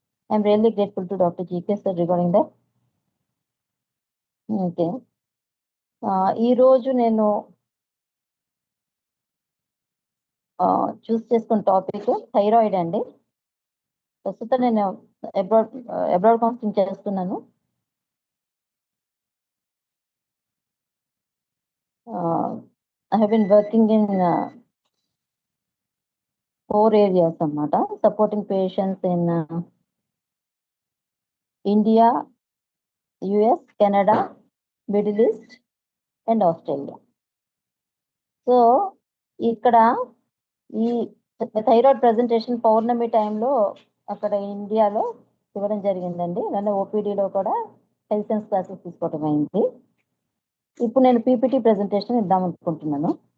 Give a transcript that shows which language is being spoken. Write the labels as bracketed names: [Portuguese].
[English] I'm really grateful to doctor GK sir regarding that. [Telugu] Okay, ఈరోజు నేను చూస్ చేసుకున్న topic thyroid అండి. ప్రస్తుతం నేను అబ్రాడ్ కౌన్సిలింగ్ చేస్తున్నాను. [English] I have been working in 4 areas [Telugu] అన్నమాట, [English] supporting patients in India, US, Canada, Middle East and Australia. [Telugu] So ఇక్కడ ఈ థైరాయిడ్ ప్రెజెంటేషన్ పౌర్ణమి టైంలో అక్కడ ఇండియాలో ఇవ్వడం జరిగిందండి. నన్ను ఓపీడీలో కూడా హెల్త్ సైన్స్ క్లాసెస్ తీసుకోవడం అయింది. ఇప్పుడు నేను పీపీటీ ప్రెజెంటేషన్ ఇద్దాం అనుకుంటున్నాను.